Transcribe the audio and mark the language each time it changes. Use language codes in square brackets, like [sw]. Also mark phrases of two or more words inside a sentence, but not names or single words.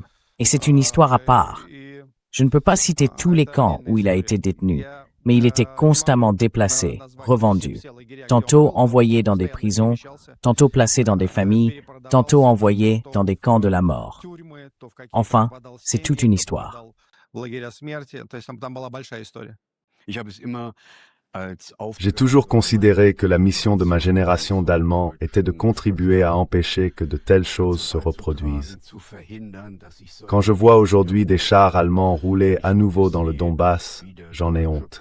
[fr] Et c'est une histoire à part. Je ne peux pas citer tous les camps où il a été détenu, mais il était constamment déplacé, revendu, tantôt envoyé dans des prisons, tantôt placé dans des familles, tantôt envoyé dans des camps de la mort. Enfin, c'est toute une histoire. [ru] в лагеря смерти. То есть там была большая история. [fr] J'ai toujours considéré que la mission de ma génération d'Allemands était de contribuer à empêcher que de telles choses se reproduisent. Quand je vois aujourd'hui des chars allemands rouler à nouveau dans le Donbass, j'en ai honte.